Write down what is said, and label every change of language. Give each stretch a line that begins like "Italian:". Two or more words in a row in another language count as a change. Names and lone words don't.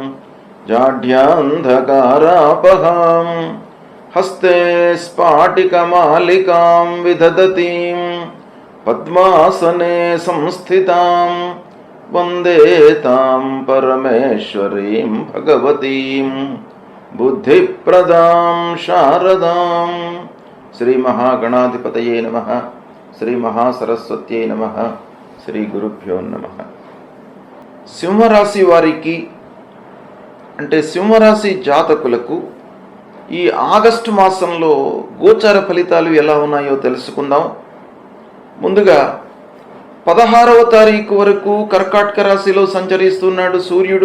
Sanskrit: जाढ्यान्धकारापहां हस्ते स्फाटिकमालिकां विदधतीं पद्मासने संस्थितां वन्दे तां परमेश्वरीं भगवतीं बुद्धिप्रदां शारदां। श्री महागणाधिपतये नमः। श्री महासरस्वत्यै नमः। శ్రీ గురుభ్యో నమః.
Telugu: సింహరాశి వారికి అంటే సింహరాశి జాతకులకు ఈ ఆగస్టు మాసంలో గోచార ఫలితాలు ఎలా ఉన్నాయో తెలుసుకుందాం. ముందుగా 16వ తారీఖు వరకు కర్కాటక రాశిలో సంచరిస్తున్నాడు సూర్యుడు.